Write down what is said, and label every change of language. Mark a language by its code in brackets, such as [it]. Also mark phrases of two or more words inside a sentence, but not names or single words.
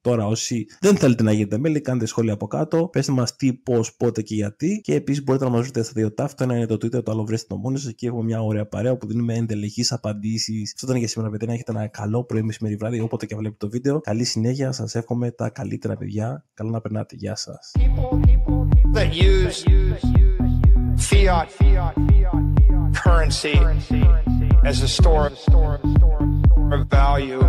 [el] Τώρα, όσοι δεν θέλετε να γίνετε μέλη, κάντε σχόλια από κάτω, πέστε μας τι, πώς, πότε και γιατί, και επίσης μπορείτε να μας βρείτε στα δύο τάφ. Το ένα είναι το Twitter, το άλλο βρέστε το μόνοι σας. Εκεί έχουμε μια ωραία παρέα που δίνουμε εντελεχείς απαντήσεις. Αυτό ήταν για σήμερα, παιδιά. Να έχετε ένα καλό πρωί, μεσημέρι, βράδυ, όποτε και βλέπετε το βίντεο. Καλή συνέχεια, σας εύχομαι τα καλύτερα, παιδιά. Καλά να περνάτε. Γεια σας. [en] That use fiat currency as a store of value.